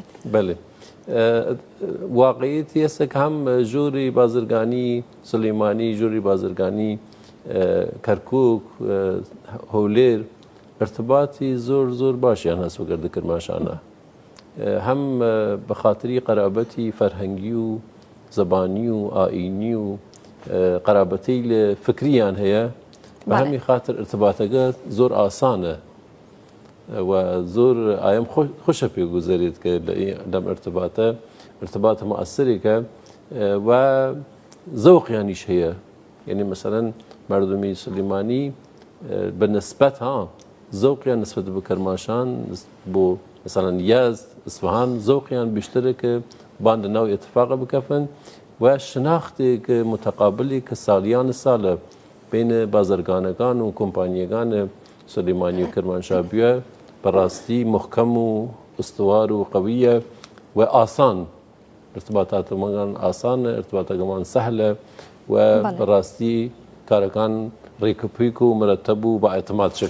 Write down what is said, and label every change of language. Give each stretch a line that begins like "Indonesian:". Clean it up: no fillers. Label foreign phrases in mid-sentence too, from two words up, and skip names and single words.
Southern Kurdish: بەڵێ واقعیەتی ئێستا کە هەم ژووری بازرگانی سلەیمانی ژووری بازرگانی کەرکووک هەولێر ارتباطی زۆر باشیان هەست وەگەردە کرماشانە هەم بە خاتری قەرابەتی فەرهەنگی و زەبانی و ئائینی و قەرابەتەی لە فکریان هەیە بە هەمی خاتر ارتباطەکە زۆر ئاسانە و زۆر ئایم خۆشە پێگوزارێت کە لەم ارتباطە مؤثرێکە و زەوقیانیش هەیە یعنی مثلا مردمی سلەیمانی بە نسبەت زەوقیان نسبەت بە کەرماشان بۆ مثلا یەزد ئیسفەهان زەوقیان بیشترە کە بان لەناو ئێتفاقە بکەفن و شناختێک متەقابلی کە ساڵیان ساڵە بین بازرگانەکان و کۆمپانیەکان سلەیمانی و کرمانشاه بووە بەڕاستی محکەم و ئستوار و قەویە و ئاسان ارتباطاتمان ئاسانە ارتباطەکەمان سەهلە و بەڕاستی کارەکان ڕێکەپێک و مرەتەب و بە ئەعتماد شکل